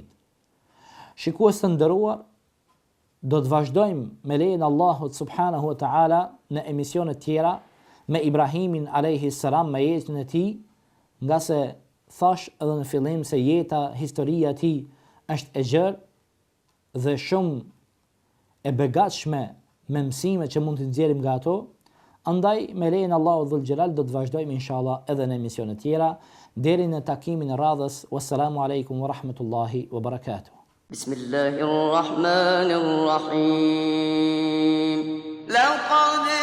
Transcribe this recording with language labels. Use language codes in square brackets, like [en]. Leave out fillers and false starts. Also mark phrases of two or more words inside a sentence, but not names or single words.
[sq] Shikues të nderuar, do të vazhdojmë me lejen e Allahut [ar] سبحانه وتعالى [sq] në emisione tjera me Ibrahimin [ar] عليه السلام, [sq] me jetën e tij, nga se thash edhe në fillim se jeta, historia e tij është e gjerë dhe shumë e begatshme me mësime që mund të nxjerrim nga ato. Andaj me lejen [ar] الله ذو الجلال [sq] do të vazhdojmë inshallah edhe në emisione tjera deri në takimin e radhës. [ar] والسلام عليكم ورحمة الله وبركاته. بسم الله الرحمن الرحيم. Laqad